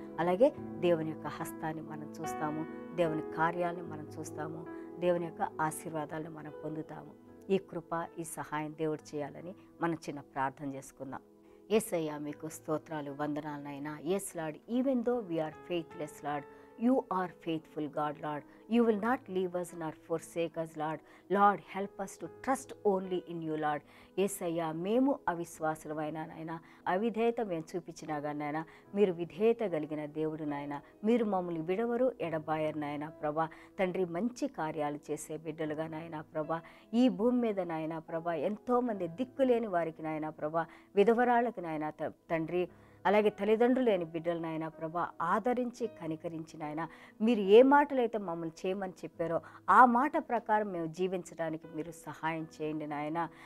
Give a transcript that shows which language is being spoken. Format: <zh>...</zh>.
<te>అలాగే దేవుని యొక్క హస్తాన్ని మనం చూస్తాము, దేవుని కార్యాలను మనం చూస్తాము, దేవుని యొక్క ఆశీర్వాదాలను మనం పొందుతాము. ఈ కృప, ఈ సహాయం దేవుడు చేయాలని మనం చిన్న ప్రార్థన చేసుకుందాం. యేసయ్య మీకు స్తోత్రాలు, వందనాలనైనా.</te> <en>Yes Lord, even though we're faithless Lord, you are faithful God, Lord. You will not leave us nor forsake us, Lord. Lord, help us to trust only in you, Lord.</en> <te>యేసయ్యా, మేము అవిశ్వాసులమైనా నాయన, అవిధేయత మేము చూపించినా కానీ నాయన, మీరు విధేయత కలిగిన దేవుడు నాయన, మీరు మమ్మల్ని విడవరు, ఎడబాయరు నాయన ప్రభా. తండ్రి, మంచి కార్యాలు చేసే బిడ్డలుగా నాయన ప్రభా, ఈ భూమి మీద నాయన ప్రభా, ఎంతోమంది దిక్కులేని వారికి నాయన ప్రభా, విధవరాళ్ళకి నాయన తండ్రి, అలాగే తల్లిదండ్రులు లేని బిడ్డలు నాయన ప్రభా, ఆదరించి కనికరించి నాయన, మీరు ఏ మాటలైతే మమ్మల్ని చేయమని చెప్పారో ఆ మాట ప్రకారం మేము జీవించడానికి మీరు సహాయం చేయండి నాయన.</te>